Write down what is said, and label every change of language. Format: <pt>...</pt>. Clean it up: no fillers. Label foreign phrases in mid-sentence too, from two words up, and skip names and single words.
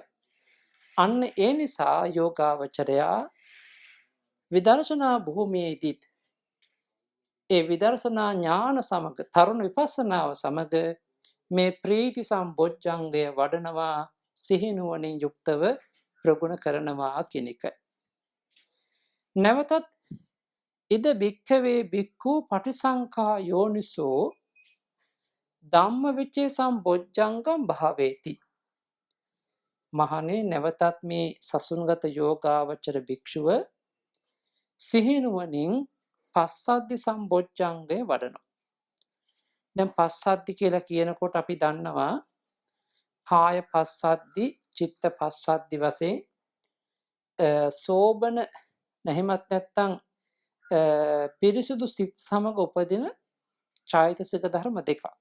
<si>අන්න ඒ නිසා යෝගාවචරයා විදර්ශනා භූමියේදී ඒ විදර්ශනා ඥාන සමග තරුණ විපස්සනාව සමග මේ ප්‍රීති සම්බොජ්ජංගය වඩනවා, සිහිනුවණින් යුක්තව ප්‍රගුණ කරනවා කියන එකයි.</si> <pi>නැවතත් ඉද භික්ඛවේ භික්ඛු පටිසංඛා යෝනිසෝ ධම්මවිචේ සම්බොජ්ජංගම් භාවේති.</pi> <si>මහණේ නැවතත් මේ සසුන්ගත යෝගාවචර භික්ෂුව සිහිනුවණින් පස්සද්ධි සම්බොජ්ජංගය වඩනවා. දැන් පස්සද්ධි කියලා කියනකොට අපි දන්නවා කාය පස්සද්ධි, චිත්ත පස්සද්ධි වශයෙන් සෝබන නැහිමත් නැත්තම් පිරිසුදු සිත් සමග උපදින චෛතසික ධර්ම දෙකක්.</si>